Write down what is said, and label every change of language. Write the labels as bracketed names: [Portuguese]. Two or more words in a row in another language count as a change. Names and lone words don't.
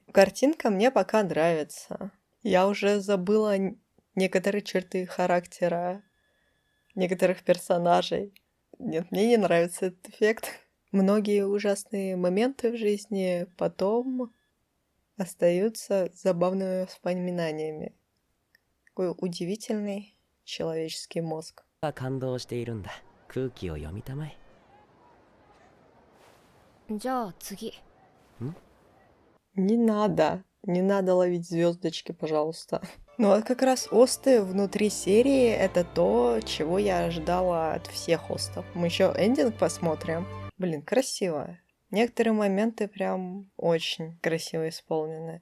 [Russian] Картинка мне пока нравится. Я уже забыла некоторые черты характера некоторых персонажей. Нет, мне не нравится этот эффект. Многие ужасные моменты в жизни потом остаются забавными воспоминаниями. Какой удивительный человеческий мозг. [Japanese] 感動しているんだ。空気を読みたまえ。じゃあ次。 [Russian] Не надо ловить звездочки, пожалуйста. Ну вот как раз осты внутри серии — это то, чего я ожидала от всех остов. Мы еще эндинг посмотрим. Блин, красиво. Некоторые моменты прям очень красиво исполнены.